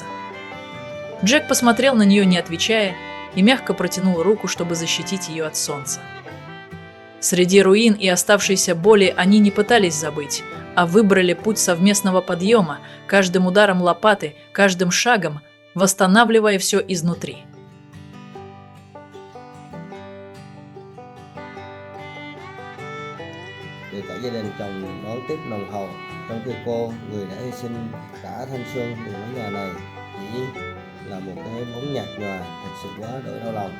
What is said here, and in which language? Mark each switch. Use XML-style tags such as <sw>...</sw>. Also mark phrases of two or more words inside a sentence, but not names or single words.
<ru>Джек посмотрел на нее, не отвечая, и мягко протянул руку, чтобы защитить ее от солнца. Среди руин и оставшейся боли они не пытались забыть, а выбрали путь совместного подъема, каждым ударом лопаты, каждым шагом, восстанавливая все изнутри.</ru> <vi>Để cả gia đình chồng đón tiếp nồng hậu, trong khi cô, người đã hy sinh cả thanh xuân vì mái nhà này, chỉ là một cái bóng nhạt nhòa, thật sự quá đỗi đau lòng.</vi>